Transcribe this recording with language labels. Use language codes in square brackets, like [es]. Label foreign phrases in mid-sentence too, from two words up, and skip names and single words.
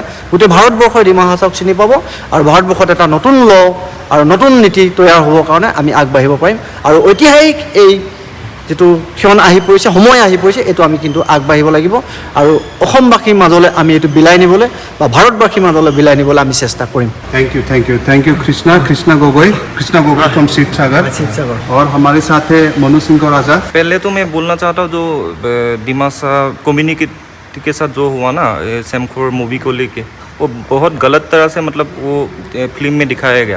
[as] গোটেই ভাৰতবৰ্ষই ডিমা হাছাওক চিনি পাব আৰু ভাৰতবৰ্ষত এটা নতুন ল আৰু নতুন নীতি তৈয়াৰ হ'বৰ কাৰণে আমি আগবাঢ়িব পাৰিম। আৰু ঐতিহাসিক এই যিটো ক্ষণ আহি পৰিছে, সময় আহি পৰিছে, এইটো আমি কিন্তু আগবাঢ়িব লাগিব আৰু অসমবাসীৰ মাজলৈ আমি এইটো বিলাই নিবলৈ বা ভাৰতবাসীৰ মাজলৈ বিলাই নিবলৈ আমি চেষ্টা কৰিম। [en] thank you [hi] कृष्णा गोगोई फ्रॉम शिवसागर, और हमारे साथ है मनु सिंह को राजा। पहले तो मैं बोलना चाहता हूँ जो डिमासा कम्युनिटी के साथ जो हुआ ना सेमखोर मूवी को लेके, वो बहुत गलत तरह से मतलब वो फिल्म में दिखाया गया।